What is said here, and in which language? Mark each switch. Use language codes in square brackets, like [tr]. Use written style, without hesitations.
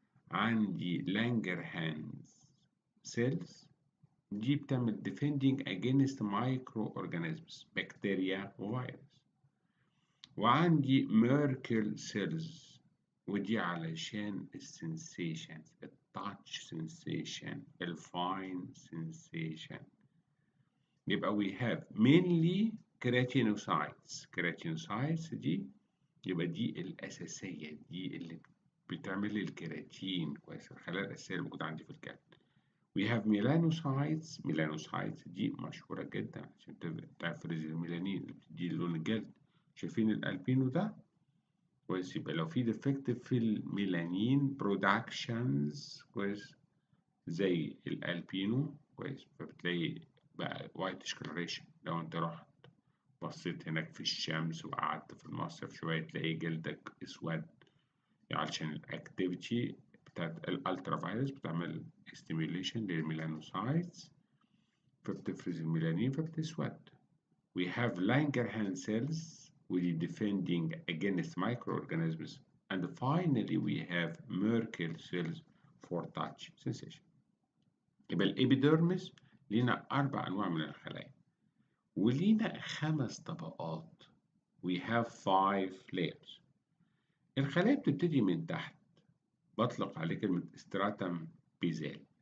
[ar] عندي لانجرهانز سيلز دي بتعمل [en] defending against microorganisms [ar] بكتيريا وفيروس. وعندي ميركل سيلز ودي علشان السنسيشن، التاتش سنسيشن، الفاين سنسيشن. [en] يبقى we have mainly keratinocytes. [ar] keratinocytes دي يبقى دي الأساسية، دي اللي بتعمل لي الكيراتين. كويس، الخلايا الأساسية اللي موجودة عندي في الكبد. [en] We have melanocytes. [ar] melanocytes دي مشهورة جدا عشان تفرز الميلانين اللي بتدي لون الجلد. شايفين الألبينو ده؟ كويس، يبقى لو في ديفكت في الميلانين برودكشنز كويس زي الألبينو كويس، فبتلاقي بقى وايت discoloration. لو انت رحت بصيت هناك في الشمس وقعدت في المصيف شوية تلاقي جلدك اسود، علشان الاكتيفيتي بتاعت الالترا فايروس بتعمل ستيميوليشن للميلانوسايتس فبتفرز الميلانين فبتسود. [en] we have Langerhans cells ودي defending against microorganisms, and finally we have Merkel cells for touch sensation. [ar] يبقى الإبيديرمس لينا 4 أنواع من الخلايا ولينا 5 طبقات. [en] we have 5 layers. [ar] الخلايا بتبتدي من تحت، بطلق عليه كلمة استراتم بيزال.